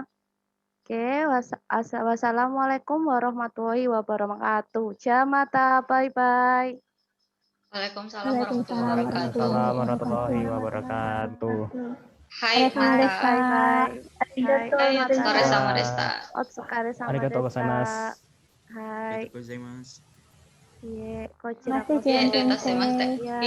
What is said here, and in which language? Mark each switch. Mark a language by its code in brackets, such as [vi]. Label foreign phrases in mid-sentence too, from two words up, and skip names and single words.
[ar] Oke, والسلام عليكم ورحمة الله وبركاته. [ja] Jamata, bye-bye. [ar] وعليكم السلام ورحمة الله وبركاته. وعليكم السلام ورحمة الله وبركاته. [ja] はいまた. [en] Bye-bye. [ja] はい、お疲れ様でした. お疲れ様ありがとうでした. ございます. Hai. いえ、こちらまたこそ。いえ、どういたしまして。いや